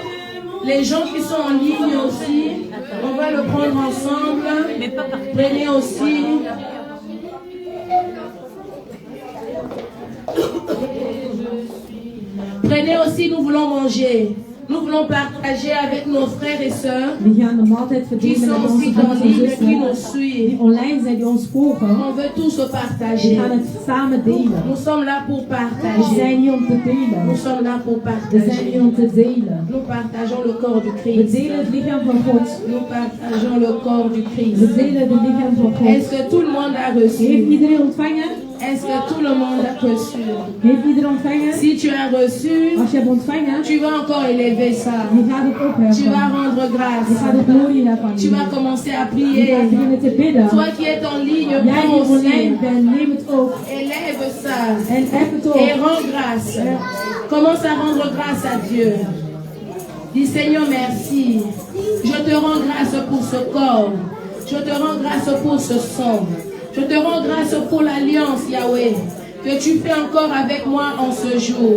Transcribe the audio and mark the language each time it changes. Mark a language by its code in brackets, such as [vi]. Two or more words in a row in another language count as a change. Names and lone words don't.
[fr] Les gens qui sont en ligne aussi, on va le prendre ensemble. Prenez aussi. Prenez aussi, nous voulons manger. Nous voulons partager avec nos frères et sœurs [nl] We gaan de maaltijd [fr] qui [nl] verdelen [fr] sont [nl] met [fr] aussi [nl] onze [fr] en [nl] broers en [fr] ligne, qui nous [nl] zussen [fr] suivent. [nl] die online zijn, die ons volgen. [fr] On veut tous se [nl] We [fr] partager. [nl] gaan het samen delen. [fr] Nous sommes là pour [nl] We [fr] partager. [nl] zijn hier om te delen. [fr] Nous sommes là pour [nl] We zijn hier [fr] partager. [nl] om te delen. [fr] Nous partageons le corps du [nl] We [fr] Christ. [nl] delen het lichaam van God. [fr] Nous partageons le corps du [nl] We [fr] Christ. [nl] delen het lichaam van God. [fr] Est-ce que tout le monde a [nl] Heeft [fr] reçu? [nl] iedereen ontvangen? [fr] Est-ce que tout le monde a reçu? [nl] Heeft iedereen ontvangen? [fr] Si tu as reçu, [nl] Als je hebt ontvangen, [fr] tu vas encore élever ça. [nl] je gaat het [fr] Tu vas [nl] opheffen. [fr] rendre [nl] Je [fr] grâce. [nl] gaat de glorie daarvan [fr] Tu vas [nl] nemen. [fr] commencer à [nl] Je [fr] prier. [nl] gaat beginnen te bidden. [fr] Toi qui es en ligne, [nl] Jij [fr] prends [nl] die [fr] aussi. [nl] online bent, neem het op. [fr] Élève ça. [nl] En hef het [fr] Et [nl] op. [fr] rends grâce. Commence à rendre grâce à Dieu. Dis Seigneur, merci. Je te rends grâce pour ce corps. Je te rends grâce pour ce son. Je te rends grâce pour l'alliance, Yahweh, que tu fais encore avec moi en ce jour.